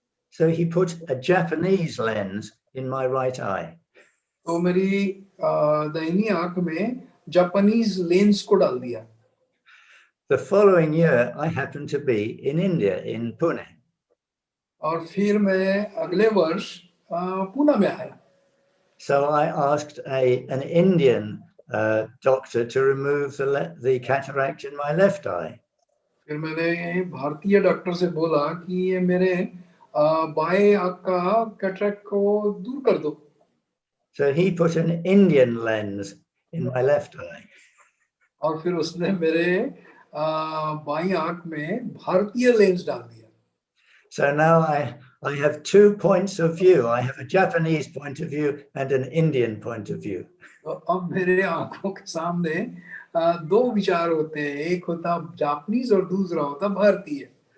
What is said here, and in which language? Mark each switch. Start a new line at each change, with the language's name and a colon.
English: So he put a Japanese lens in my right eye.
Hindi: तो मेरी दाहिनी आंख में जापानीज लेंस को डाल दिया.
English: The following year, I happened to be in India, in Pune.
Hindi: और फिर मैं अगले वर्ष पुणे में आया.
English: So I asked an Indian doctor to remove the cataract in my left eye.
Hindi: फिर मैंने भारतीय डॉक्टर से बोला कि ये मेरे बाएं आँख का कैटरेक्ट को दूर कर दो.
English: So he put an Indian lens in my left eye.
Hindi: और फिर उसने मेरे बाईं आँख में भारतीय लेंस डाल दिया.
English: So now I have 2 points of view. I have a Japanese point of view and an Indian point of view.
Hindi: तो अब मेरे आंखों के सामने दो विचार होते हैं, एक होता जापानीज और दूसरा होता भारतीय.